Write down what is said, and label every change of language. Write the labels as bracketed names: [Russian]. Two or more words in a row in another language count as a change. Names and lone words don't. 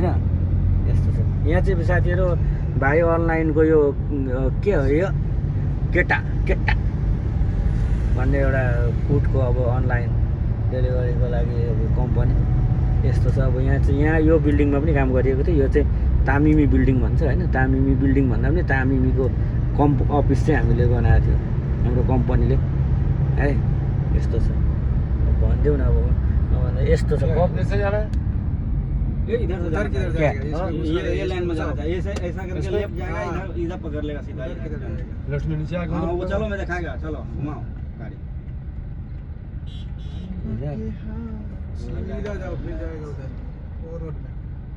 [Nepali] यस्तो छ यहाँ चाहिँ साथीहरू। भाइ अनलाइनको यो के हो, यो केटा भन्ने एउटा फुडको अब [English] online delivery [Nepali] लागि अब कम्पनी यस्तो छ। अब यहाँ यो बिल्डिङमा पनि काम गरिएको थियो। यो चाहिँ तामिमी बिल्डिङ भन्छ होइन। तामिमी बिल्डिङ भन्दा पनि तामिमीको अफिस चाहिँ हामीले बनाएको थियो हाम्रो कम्पनीले है। यस्तो छ। भनिदेऊ न अब यस्तो छ। [Hindi] इधर से क्या ये लाइन में जाना चाहिए। ऐसा करके लेफ्ट जाएगा, इधर पकड़ लेगा सीधा। लेफ्ट में नीचे आगे। हाँ वो चलो, मैं दिखाएगा। चलो घुमाओ गाड़ी। सीधा जाओ, फिर जाएगा उधर और रोड में।